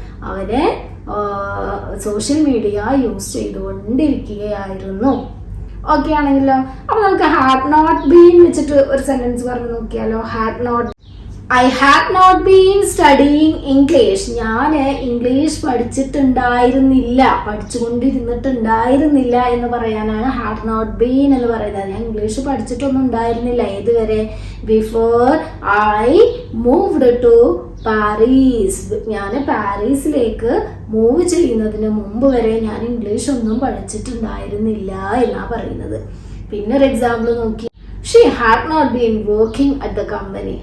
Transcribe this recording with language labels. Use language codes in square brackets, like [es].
[ml] അവന് social media use ചെയ്തുകൊണ്ടിരിക്കുകയായിരുന്നു. Okay ആണെങ്കിലോ? അപ്പൊ നമുക്ക് ഹാഡ് നോട്ട് ബീൻ വെച്ചിട്ട് ഒരു സെന്റൻസ് പറഞ്ഞു നോക്കിയാലോ. [en] I had not been studying English. [ml] ഞാൻ ഇംഗ്ലീഷ് പഠിച്ചുകൊണ്ടിരുന്നിട്ടുണ്ടായിരുന്നില്ല എന്ന് പറയാനാണ് ഹാഡ് നോട്ട് ബീൻ എന്ന് പറയുന്നത്. ഞാൻ ഇംഗ്ലീഷ് പഠിച്ചിട്ടൊന്നും ഉണ്ടായിരുന്നില്ല. ഏതുവരെ? [en] Before I moved to Paris. [ml] ഞാൻ പാരീസിലേക്ക് മൂവ് ചെയ്യുന്നതിന് മുമ്പ് വരെ ഞാൻ ഇംഗ്ലീഷ് ഒന്നും പഠിച്ചിട്ടുണ്ടായിരുന്നില്ല എന്നാ പറയുന്നത്. പിന്നെ ഒരു എക്സാമ്പിൾ നോക്കി. [en] She had not been working at the company.